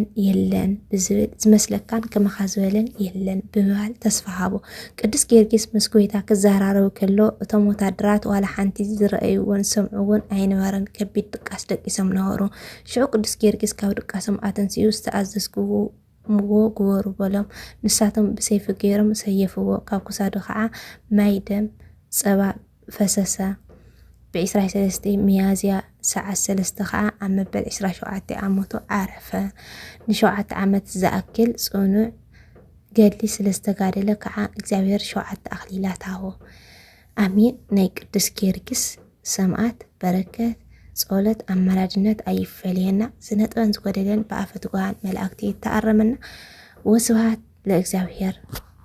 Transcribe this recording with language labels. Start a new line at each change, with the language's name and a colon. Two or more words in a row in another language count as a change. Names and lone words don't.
Tigrinya: የለን ብዝብል ዝመስለካን ከመኻ ዝበለን የለን ብምባል ተስፋ ሃቦ። ቅዱስ ጊዮርጊስ ምስ ጎይታ ክዘራረቡ ከሎ እቶም ወታደራት ዋላ ሓንቲ ዝረአይዎን ሰምዑውን ኣይነበረን። ከቢድ ድቃስ ደቂሶም ነበሩ። ሽዑ ቅዱስ ጊዮርጊስ ካብ ድቃሶም ኣተንስኡ ዝተኣዘዝክዎ ግበሩ በሎም። ንሳቶም ብሰይፊ ገይሮም ሰየፍዎ። ካብ ክሳዱ ከዓ ማይ ደም ፀባ ፈሰሰ። ب23 ميازيا ساعة 3 ከዓ ኣብ መበል 27 ዓመቱ ዓረፈ። ን7 ዓመት ዝኣክል ጽኑዕ ገድሊ ስለዝተጋደለ ከዓ እግዚአብሔር 7 ኣኽሊላት ሃቦ። ኣሚን። ናይ ቅዱስ ጊዮርጊስ ሰማዕት በረከት ጸሎት ኣማላጅነት ኣይፈልየና። ዝነጥበን ዝጎደለን ብኣፈ ትጓን መላእክቲ ተኣረመና። ወስብሐት ለእግዚአብሔር።